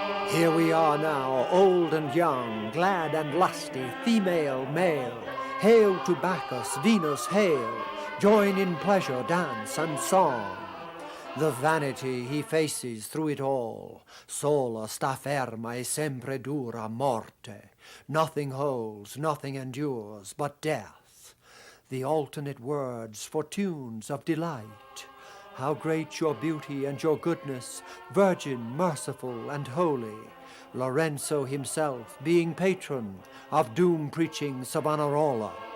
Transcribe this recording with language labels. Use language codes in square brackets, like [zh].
[en] Here we are now, old and young, glad and lusty, female, male. Hail to Bacchus, Venus, hail! Join in pleasure, dance, and song. The vanity he faces through it all. [it] Sola sta ferma e sempre dura morte. [en] Nothing holds, nothing endures but death. The alternate words for tunes of delight. How great your beauty and your goodness, virgin, merciful, and holy, Lorenzo himself being patron of doom-preaching Savonarola.